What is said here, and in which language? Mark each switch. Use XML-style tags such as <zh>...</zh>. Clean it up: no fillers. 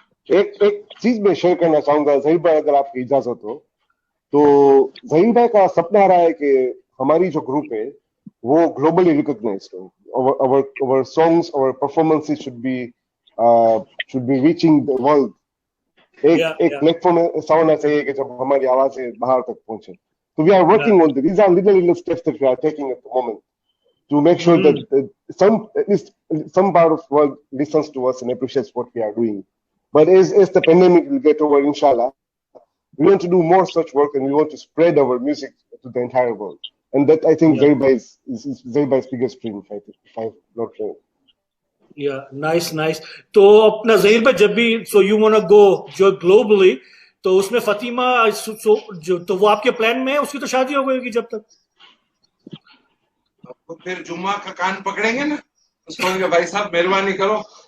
<hi>एक चीज मैं शेयर करना चाहूंगा जहीर भाई, अगर आपकी इजाजत हो तो. जहीर भाई का सपना रहा है कि हमारी जो ग्रुप है वो ग्लोबली रिकॉग्नाइज्ड हो.</hi> <en>our songs, our performances should be reaching the world.</en> <hi>एक प्लेटफॉर्म ऐसा होना चाहिए कि जब हमारी आवाजें बाहर तक पहुंचे.</hi> <en>So we are working on this. These are little steps that we are taking at the moment to make sure that at least some part of the world listens to us and appreciates what we are doing. But as the pandemic will get over, inshallah, we want to do more such work and we want to spread our music to the entire world. And that, I think, is Zahir biggest dream, if I'm not wrong. Yeah, nice.</en> <hi>तो अपना जहीर भाई, जब भी</hi> <en>you wanna go</en> <hi>जो globally, तो उसमें फतिमा जो तो वो आपके प्लान में है? उसकी तो शादी हो गई जब तक. तो फिर जुम्मा का कान पकड़ेंगे ना उसको, भाई साहब मेहरबानी करो.</hi>